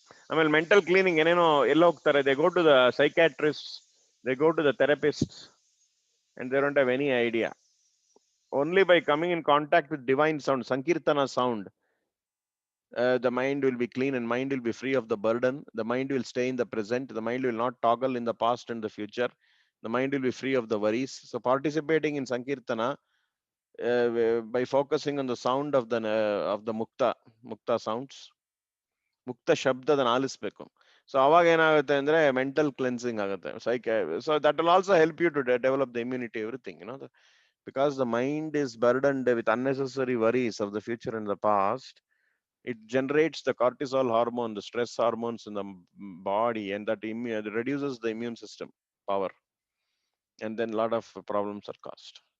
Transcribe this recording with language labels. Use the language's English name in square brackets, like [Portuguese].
[Kannada] ಆಮೇಲೆ mental cleaning ಏನೇನೋ ಎಲ್ಲ ಹೋಗ್ತಾರೆ. [English] They go to the psychiatrist, they go to the therapist, and they don't have any idea. Only by coming in contact with divine sound, sankirtana sound, The mind will be clean and mind will be free of the burden. The mind will stay in the present. The mind will not toggle in the past and the future. The mind will be free of the worries. So participating in Sankirtana by focusing on the sound of the mukta sounds, mukta [Kannada] shabdadana ಆಲಿಸ್ಬೇಕು. So ಅವಾಗ ಏನಾಗುತ್ತೆ ಅಂದ್ರೆ mental cleansing ಆಗುತ್ತೆ. [English] So that will also help you to develop the immunity, everything, because the mind is burdened with unnecessary worries of the future and the past. It generates the cortisol hormone, the stress hormones in the body, and that reduces the immune system power, and then a lot of problems are caused.